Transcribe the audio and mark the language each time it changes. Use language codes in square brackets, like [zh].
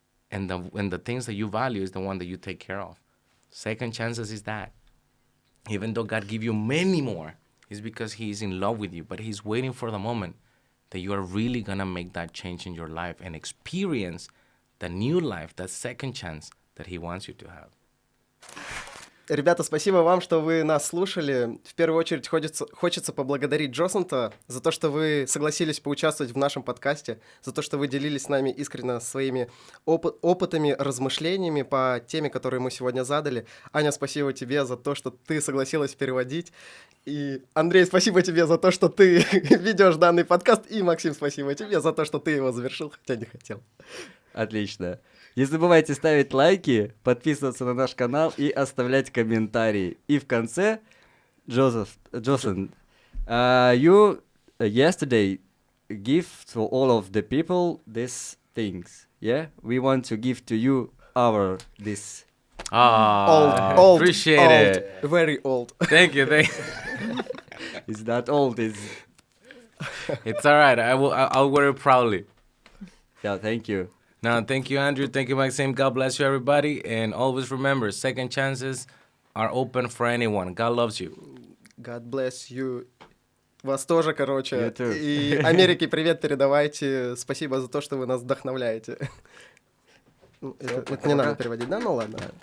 [en] And the things that you value is the one that you take care of. Second chances is that. Even though God give you many more, it's because he is in love with you, but he's waiting for the moment that you are really going to make that change in your life and experience the new life, that second chance that he wants you to have. [ru] Ребята, спасибо вам, что вы нас слушали. В первую очередь хочется поблагодарить Джосонта за то, что вы согласились поучаствовать в нашем подкасте, за то, что вы делились с нами искренне своими опытами, размышлениями по теме, которую мы сегодня задали. Аня, спасибо тебе за то, что ты согласилась переводить. И, Андрей, спасибо тебе за то, что ты ведешь данный подкаст. И, Максим, спасибо тебе за то, что ты его завершил, хотя не хотел. Отлично. Не забывайте ставить лайки, подписываться на наш канал и оставлять комментарии. И в конце, [en] Jocelyn, you yesterday give to all of the people these things. Yeah, we want to give to you this Old, Appreciate old, it. very old. Thank you. It's that old. It's all right. I'll wear it proudly. Yeah, thank you. Now, thank you, Andrew. Thank you, Maxime. God bless you, everybody. And always remember, second chances are open for anyone. God loves you. God bless you. [ru] Вас тоже, короче. [en] You too. [ru] И Америке привет передавайте. Спасибо за то, что вы нас вдохновляете. Ну, это не надо переводить, да? Ну ладно.